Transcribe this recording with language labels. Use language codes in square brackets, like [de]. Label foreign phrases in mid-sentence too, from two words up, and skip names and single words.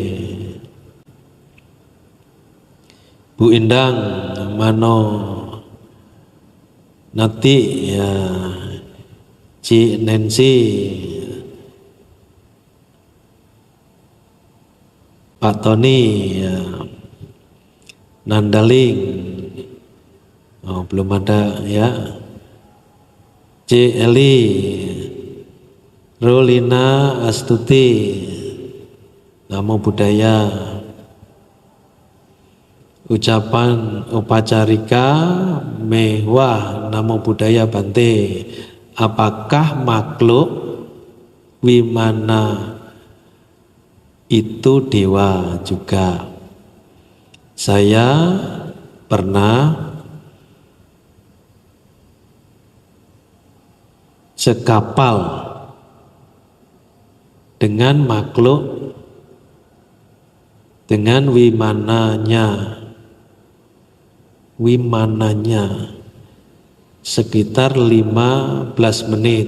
[id] Bu Indang, Mano Nati, ya Ci Nancy, Pak Tony, ya Nandaling, oh belum ada ya, C Eli, Rolina Astuti, [pi] Namo Buddhaya. [id] Ucapan upacarika mewah, [pi] Namo Buddhaya Bante. [id] Apakah makhluk Wimana itu dewa juga? Saya pernah sekapal dengan makhluk dengan wimananya sekitar 15 menit.